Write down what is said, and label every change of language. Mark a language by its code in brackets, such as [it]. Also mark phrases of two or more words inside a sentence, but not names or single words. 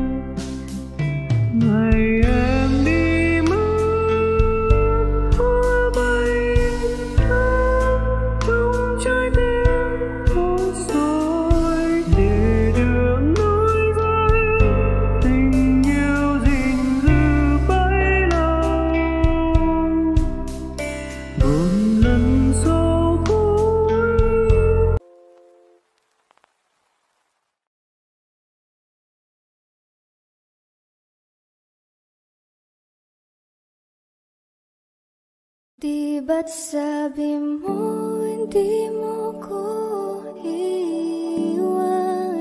[vi] Ngày em đi mất hoa bay thắm trong trái tim thôi rồi, để đường nối dài tình yêu gìn giữ bấy lâu. Một lần sau cuối. [tl] Di ba't sabi mo hindi mo ko iiwan?